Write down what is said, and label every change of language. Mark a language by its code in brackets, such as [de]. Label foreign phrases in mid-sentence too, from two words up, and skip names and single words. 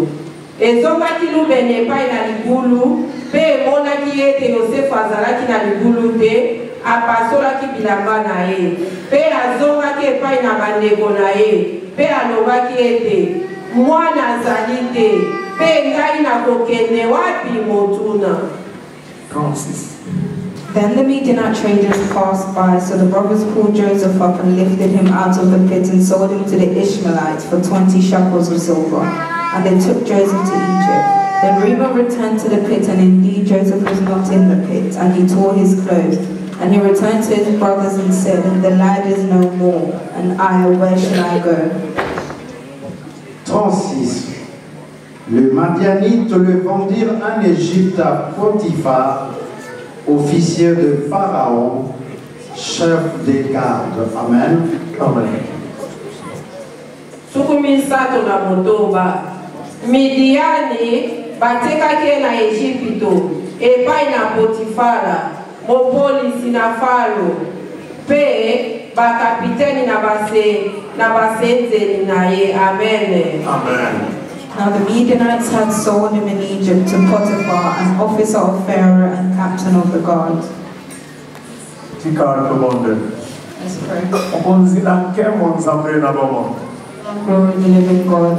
[ln] Ezongaki lubene epai na libulu pe emonaki ete Yosefu azalaki na libulu te apasolaki bilamba na ye pe azongaki epai na bandeko na ye pe alobaki ete mwana azali te pe ngai nakokende wapi motuna. 36. [en] Then the Midianite traders passed by, so the brothers pulled Joseph up and lifted him out of the pit and sold him to the Ishmaelites for 20 shekels of silver. And they took Joseph to Egypt. Then Reuben returned to the pit, and indeed Joseph was not in the pit, and he tore his clothes. And he returned to his brothers and said, the lad is no more, and I, where shall I go? 36. [fr] Le Madianite le vendirent en Égypte à Potiphar, officier de Pharaon, chef des gardes. Amen. Amen. [ln] Sukumi sato na motoba. Midiani batekaki na Ejipito epai na Potifara mopolisi na Faro pe bakapiteni na basenzeli na ye. Amen. Amen. [en] Now the Midianites had sold him in Egypt to Potiphar, an officer of Pharaoh and captain of the guard. Let's pray. Glory to the living God.